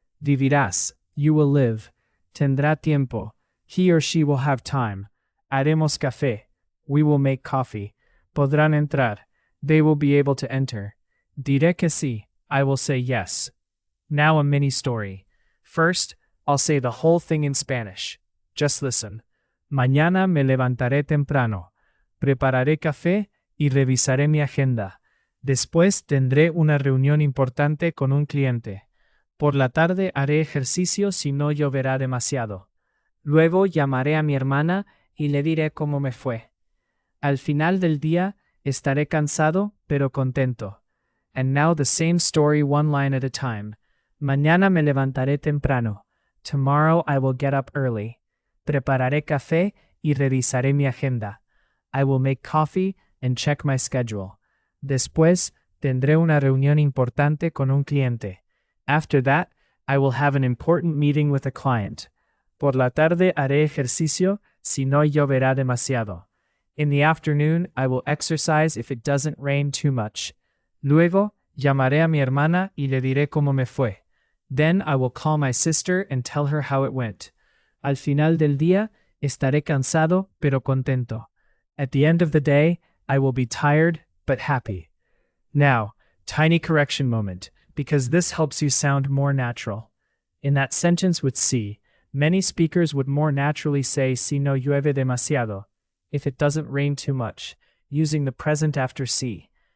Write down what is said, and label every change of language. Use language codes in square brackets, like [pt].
[es] Vivirás, [en] you will live. [es] Tendrá tiempo, [en] he or she will have time. [es] Haremos café, [en] we will make coffee. [es] Podrán entrar, [en] they will be able to enter. [es] Diré que sí, [en] I will say yes. Now a mini story. First, I'll say the whole thing in Spanish. Just listen. [es] Mañana me levantaré temprano. Prepararé café y revisaré mi agenda. Después tendré una reunión importante con un cliente. Por la tarde haré ejercicio si no lloverá demasiado. Luego llamaré a mi hermana y le diré cómo me fue. Al final del día, estaré cansado, pero contento. [en] And now the same story one line at a time. [es] Mañana me levantaré temprano. [en] Tomorrow I will get up early. [es] Prepararé café y revisaré mi agenda. [en] I will make coffee and check my schedule. [es] Después, tendré una reunión importante con un cliente. [en] After that, I will have an important meeting with a client. [es] Por la tarde haré ejercicio si no lloverá demasiado. [en] In the afternoon, I will exercise if it doesn't rain too much. [es] Luego, llamaré a mi hermana y le diré cómo me fue. [en] Then I will call my sister and tell her how it went. [es] Al final del día, estaré cansado, pero contento. [en] At the end of the day, I will be tired, but happy. Now, tiny correction moment, because this helps you sound more natural. In that sentence with si, many speakers would more naturally say [es] si no llueve demasiado, [en] if it doesn't rain too much, using the present after si.